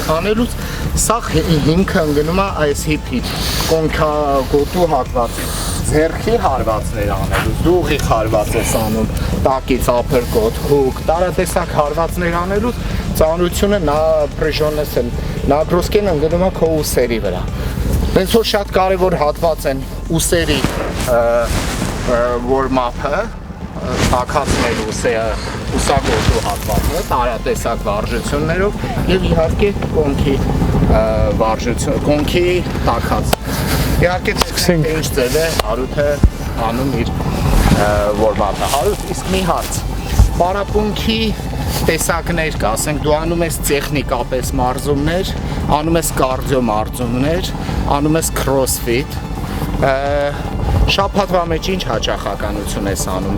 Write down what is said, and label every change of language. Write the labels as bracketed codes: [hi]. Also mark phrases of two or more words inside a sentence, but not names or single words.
[hy] անելուց սա հիմքը ընկնում է այս հիփի կոնքա գոտու հատվածի ձեռքի հարվածներ անելուց, դու ուղիղ հարված ես անում, տակից ափրկոտ, հուկ, տարատեսակ հարվածներ անելուց ծանրությունը նագրոսկեն ընկնում է քո ուսերի վրա։ Հենց որ շատ կարևոր հատված են ուսերի warm-up-ը, տաքացնել ուսագործու հատվածը, տարատեսակ վարժություններով և իհարկե կոնքի վարժություն, կոնքի տաքած։ Իհարկե տեսնենք ինչ ձև է Հարութը անում իր warm-up-ը։ Հարութ, իսկ մի հարց, պարապունքի տեսակներ կա, ասենք դու անում ես տեխնիկապես մարզումներ, անում ես կարդիո մարզումներ, անում ես crossfit, շաբաթվա մեջ ինչ հաճախականություն ես անում։